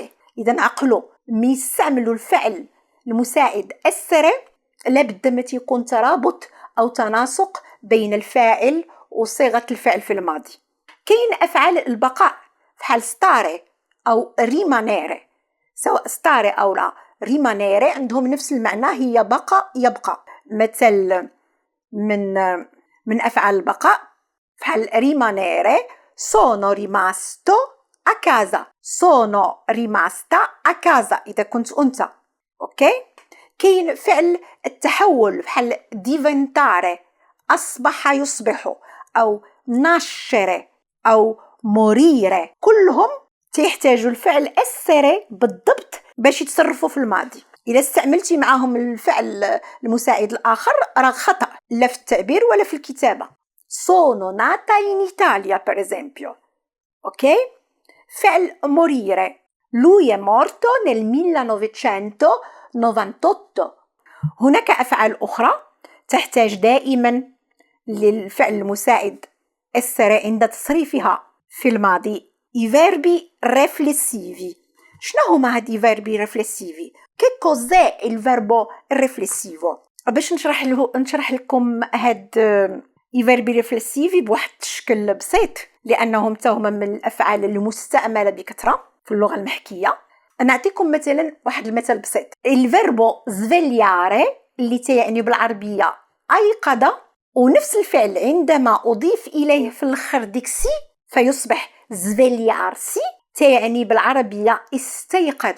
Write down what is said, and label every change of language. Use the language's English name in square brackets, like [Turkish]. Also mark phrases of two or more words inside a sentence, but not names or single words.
[Arabic] إذا عقلوا مي يستعملوا الفعل المساعد essere لابد ما يكون ترابط أو تناسق بين الفاعل وصيغة الفعل في الماضي. كاين أفعال البقاء بحال stare أو rimanere. سواء stare أو لا rimanere عندهم نفس المعنى، هي بقى يبقى. مثل من أفعال البقاء بحال [Italian] rimanere sono rimasto a casa. sono rimasta a casa [Arabic] إذا كنت أنت. أوكي. كاين فعل التحول بحال diventare أصبح يصبح، أو nascere أو morire، كلهم تيحتاجوا الفعل essere بالضبط باش يتصرفوا في الماضي. إذا استعملتي معهم الفعل المساعد الآخر راه خطأ، لا في التعبير ولا في الكتابة. [Italian] sono nata in Italia per esempio. [Arabic] أوكي. فعل [Italian] morire، lui è morto nel 1998. [Arabic] هناك أفعال أخرى تحتاج دائما للفعل المساعد essere عند تصريفها في الماضي. [Italian] i verbi riflessivi. [Arabic] شنو هما هاد [Italian] i verbi riflessivi؟ che cos'è il verbo riflessivo؟ [Arabic] باش نشرح لكم هاد [Italian] i verbi riflessivi [Arabic] بواحد الشكل بسيط، لأنهم هما من الأفعال المستعملة بكثرة في اللغة المحكية. نعطيكم مثلا واحد المثل بسيط. الفيربو svegliare اللي تعني بالعربية أيقظ، ونفس الفعل عندما أضيف إليه في الآخر ديكسي فيصبح svegliarsi، تعني بالعربية استيقظ.